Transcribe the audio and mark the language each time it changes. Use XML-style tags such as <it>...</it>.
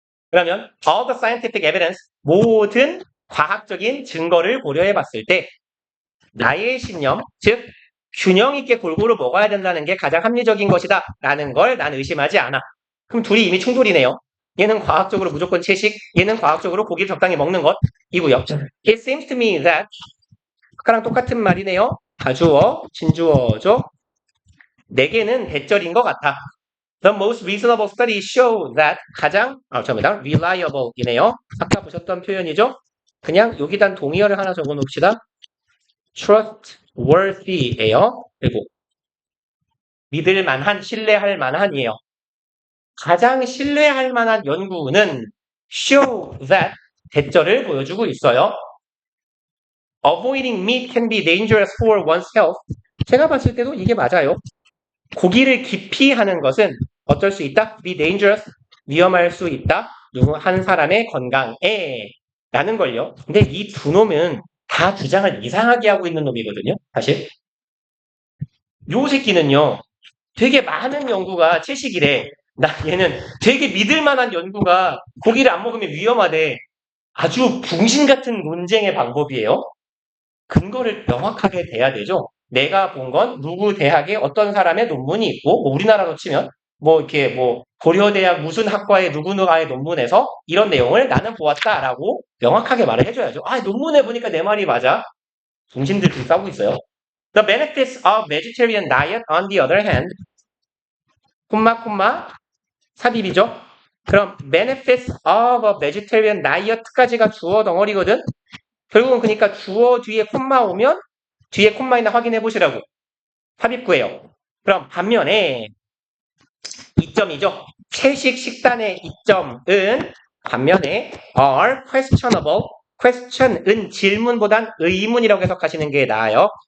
<ko>그러면</ko> <en>all the scientific evidence,</en> <ko>모든 과학적인 증거를 고려해 봤을 때 나의 신념, 즉 균형 있게 골고루 먹어야 된다는 게 가장 합리적인 것이다 라는 걸 난 의심하지 않아. 그럼 둘이 이미 충돌이네요. 얘는 과학적으로 무조건 채식, 얘는 과학적으로 고기를 적당히 먹는 것이고요.</ko> <en>It seems to me that</en> <ko>아까랑 똑같은 말이네요. 다주어, 진주어죠. 네 개는 대절인 것 같아.</ko> <en>The most reasonable studies show that</en> <ko>잠깐만,</ko> <en>reliable</en> <ko>이네요. 아까 보셨던 표현이죠? 그냥 여기다 동의어를 하나 적어 놓읍시다. trustworthy예요. 그리고 믿을 만한, 신뢰할 만한이에요. 가장 신뢰할 만한 연구는</ko> <en>show that</en> <ko>대절을 보여주고 있어요.</ko> <en>Avoiding meat can be dangerous for one's health.</en> <ko>제가 봤을 때도 이게 맞아요. 고기를 기피하는 것은 어쩔 수 있다?</ko> <en>be dangerous.</en> <ko>위험할 수 있다. 한 사람의 건강에 라는 걸요. 근데 이 두 놈은 다 주장을 이상하게 하고 있는 놈이거든요. 사실. 요 새끼는요. 되게 많은 연구가 채식이래. 얘는 되게 믿을 만한 연구가 고기를 안 먹으면 위험하대. 아주 붕신 같은 논쟁의 방법이에요. 근거를 명확하게 대야 되죠. 내가 본 건 누구 대학에 어떤 사람의 논문이 있고, 뭐 우리나라로 치면 이렇게 고려대학 무슨 학과의 누구누가의 논문에서 이런 내용을 나는 보았다라고 명확하게 말을 해줘야죠. 아, 논문에 보니까 내 말이 맞아. 중심들 둘이 싸우고 있어요.</ko> <en>The benefits of vegetarian diet on the other hand,</en> <ko>삽입이죠. 그럼</ko> <en>benefits of a vegetarian diet까지가</en> <ko>주어 덩어리거든. 결국은 그러니까 주어 뒤에 콤마 오면 뒤에 콤마 있나 확인해 보시라고. 삽입구예요. 그럼 반면에 이점이죠. 채식 식단의 이점은 반면에</ko> <en>are questionable.</en> <ko>question은 질문보단 의문이라고 해석하시는 게 나아요.</ko>